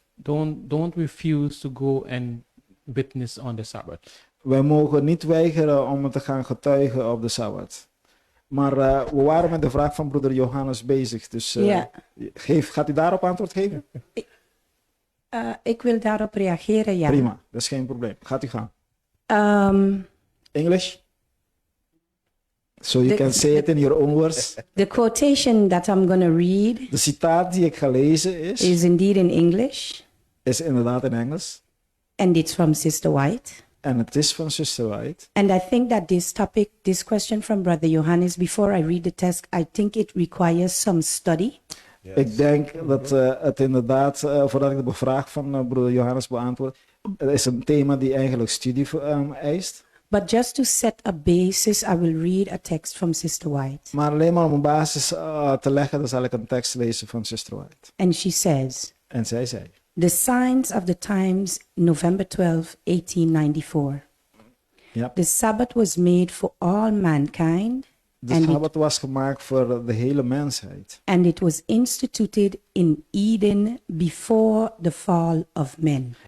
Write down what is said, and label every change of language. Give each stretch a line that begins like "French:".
English: Don't refuse to go and witness on the Sabbath.
Dutch: Wij mogen niet weigeren om te gaan getuigen op de Sabbat. Maar we waren met de vraag van broeder Johannes bezig. Dus Ja. gaat u daarop antwoord geven? Ik wil daarop reageren, ja. Prima, dat is geen probleem. Gaat u gaan. English?
English: So you can say it in your own words. The quotation that I'm going to read
Dutch: De citaat die ik ga lezen
English: is indeed in English,
Dutch: is inderdaad in Engels.
English: and it's from Sister White.
Dutch: En het is van Sister White.
English: And I think that this topic, this question from Brother Johannes, before I read the text, I think it requires some study. Yes.
Dutch: Ik denk dat het inderdaad, voordat ik de vraag van broeder Johannes beantwoord, het is een thema die eigenlijk studie eist.
English: But just to set a basis, I will read a text from Sister White.
Dutch: Maar alleen maar om een basis te leggen, dan zal ik een tekst lezen van Sister White.
English: And she says,
Dutch: En zij zei,
English: The Signs of the Times, November 12, 1894.
Dutch: ja,
English: The Sabbath was made for all mankind,
Dutch: de
English: and
Dutch: Sabbat was gemaakt voor de hele mensheid.
English: and it was instituted in Eden before the fall of men.